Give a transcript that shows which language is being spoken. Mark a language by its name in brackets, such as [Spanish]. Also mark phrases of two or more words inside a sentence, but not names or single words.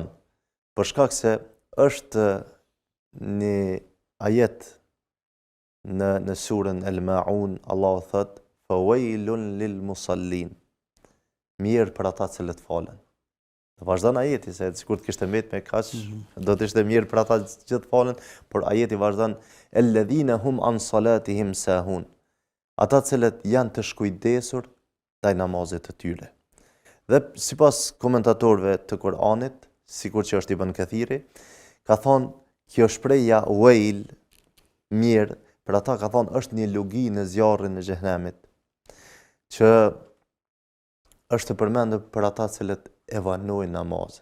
[Albanian] Për shkak se është një ajet në surën El-Maun, Allahu thotë [Arabic] فويل للمصلين. [Albanian] Mirë për ata që falen. Dhe vazhdon ajeti, se sikur të kishte mbet me kaq, do të ishte mirë për ata që falen, por ajeti vazhdon [Arabic] الذين هم عن صلاتهم ساهون. [Albanian] Ata cilët janë të shkujdesur ndaj namazit të tyre. Dhe sipas komentatorëve të Kuranit, sikur që është Ibn Kathiri, ka thonë kjo shprehja wail, mirë, për ata ka thonë është një lugi në zjarrin e xhenemit, që është përmendur për ata cilët e vanojnë namazin.